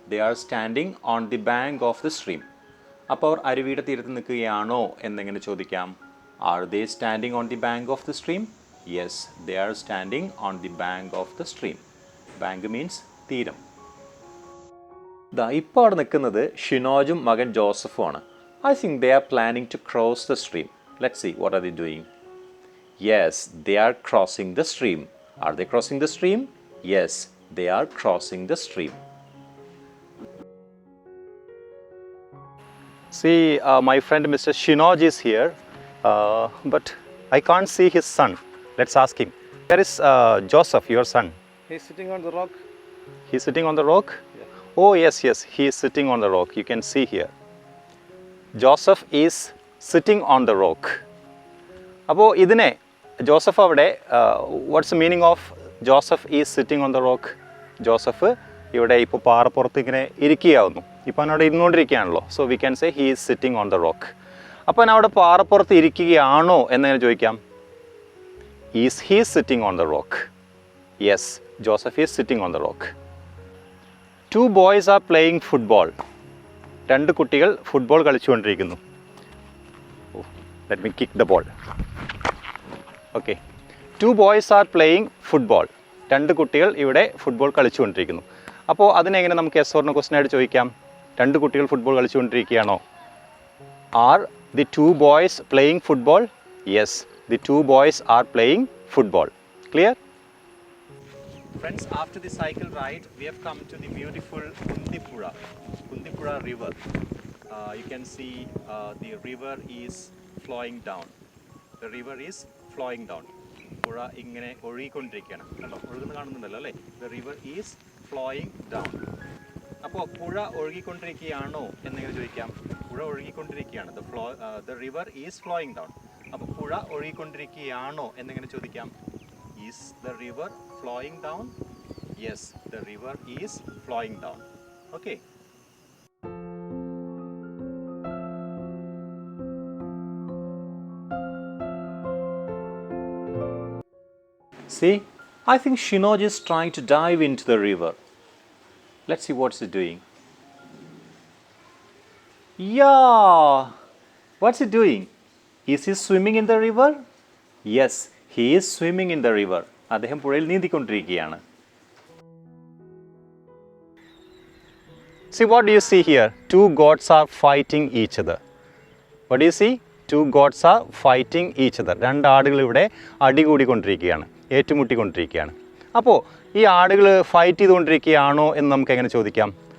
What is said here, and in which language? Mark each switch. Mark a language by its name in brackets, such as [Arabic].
[English] They are standing on the bank of the stream. [Malayalam] അപ്പോൾ അവർ അരുവിയുടെ തീരത്ത് നിൽക്കുകയാണോ എന്നെങ്ങനെ ചോദിക്കാം? [English] Are they standing on the bank of the stream? Yes, they are standing on the bank of the stream. Bank means തീരം. [Malayalam] ഇപ്പോൾ അവിടെ നിൽക്കുന്നത് ഷിനോജും മകൻ ജോസഫുമാണ്. [English] I think they are planning to cross the stream. Let's see what are they doing. Yes, they are crossing the stream. Are they crossing the stream? Yes, they are crossing the stream. See, my friend Mr. Shinoj is here, but I can't see his son. Let's ask him. Where is Joseph, your son? He's sitting on the rock. He's sitting on the rock? Yeah. Oh, yes, he is sitting on the rock. You can see here. Joseph is sitting on the rock. [Malayalam] അപ്പോൾ ഇതിനെ Joseph അവിടെ [English] What's the meaning of Joseph is sitting on the rock? [Malayalam] Joseph ഇവിടെ ഇപ്പോൾ പാറപ്പുറത്ത് ഇങ്ങനെ ഇരിക്കുകയാവുന്നു. ഇപ്പോൾ അവനവിടെ ഇരുന്നുകൊണ്ടിരിക്കുകയാണല്ലോ. [English] So we can say he is sitting on the rock. [Malayalam] അപ്പോൾ അവൻ അവിടെ പാറപ്പുറത്ത് ഇരിക്കുകയാണോ എന്നെങ്ങനെ ചോദിക്കാം? [English] Is he sitting on the rock? Yes, Joseph is sitting on the rock. 2 boys are playing football. [Malayalam] 2 കുട്ടികൾ football കളിച്ചുകൊണ്ടിരിക്കുന്നു. [English] Let me kick the ball. Okay. 2 boys are playing football. [Malayalam] 2 കുട്ടികൾ ഇവിടെ football കളിച്ചുകൊണ്ടിരിക്കുന്നു. അപ്പോൾ അതിനെങ്ങനെ നമുക്ക് [English] yes or no [Malayalam] ക്വസ്റ്റ്യൻ ആയിട്ട് ചോദിക്കാം? 2 കുട്ടികൾ football കളിച്ചുകൊണ്ടിരിക്കുകയാണോ? [English] Are the 2 boys playing football? Yes, the 2 boys are playing football. Clear? Friends, after the cycle ride, we have come to the beautiful Kundipura river. You can see the river is flowing down. The river is flowing down. [Malayalam] പുഴ ഇങ്ങനെ ഒഴുകിക്കൊണ്ടിരിക്കുകയാണ്. കണ്ടോ, ഒഴുകുന്ന കാണുന്നുണ്ടല്ലോ അല്ലേ? [English] The river is flowing down. [Malayalam] അപ്പോൾ പുഴ ഒഴുകിക്കൊണ്ടിരിക്കുകയാണോ എന്നെങ്ങനെ ചോദിക്കാം? പുഴ ഒഴുകിക്കൊണ്ടിരിക്കുകയാണ്. [English] The river is flowing down. [Malayalam] അപ്പോൾ പുഴ ഒഴുകിക്കൊണ്ടിരിക്കുകയാണോ എന്നെങ്ങനെ ചോദിക്കാം? [English] Is the river flowing down? Yes, the river is flowing down. Okay. See, I think Shinoj is trying to dive into the river. Let's see what's he doing. Yeah! What's he doing? Is he swimming in the river? Yes, he is swimming in the river. [Malayalam] അദ്ദേഹം പുഴയിൽ നീന്തിക്കൊണ്ടിരിക്കുകയാണ്. [English] See, what do you see here? 2 goats are fighting each other. What do you see? 2 goats are fighting each other. [Malayalam] 2 ആടുകൾ ഇവിടെ അടികൂടിക്കൊണ്ടിരിക്കുകയാണ്, ഏറ്റുമുട്ടിക്കൊണ്ടിരിക്കുകയാണ്. അപ്പോൾ ഈ ആടുകൾ fight ചെയ്തുകൊണ്ടിരിക്കുകയാണോ എന്ന് നമുക്ക് എങ്ങനെ ചോദിക്കാം?